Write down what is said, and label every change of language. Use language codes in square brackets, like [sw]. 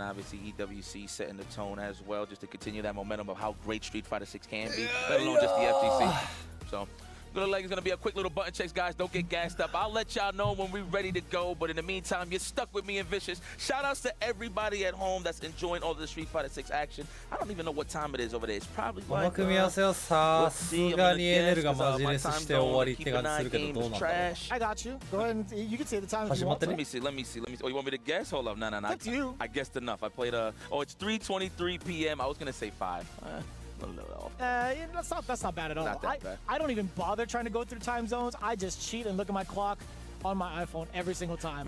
[en] Obviously, EWC setting the tone as well, just to continue that momentum of how great Street Fighter 6 can be, let alone just the FGC. So, good like it's going to be a quick little button checks, guys. Don't get gassed up. I'll let y'all know when we're ready to go, but in the meantime, you're stuck with me and Vicious. Shout outs to everybody at home that's enjoying all the Street Fighter 6 action. I don't even know what time it is over there. It's probably like, [ja] この組み合わせはさすがにエネルがマジレスして終わりって感じするけどどうなんだろう [en] I got you. Go ahead and you can say the time if you want. Let me see. Oh, you want me to guess? Hold up. No. That's you. I guessed enough. I played it's 3:23 p.m. I was going to say 5. A little off. That's not bad at all. Not that bad. I don't even bother trying to go through time zones. I just cheat and look at my clock on my iPhone every single time.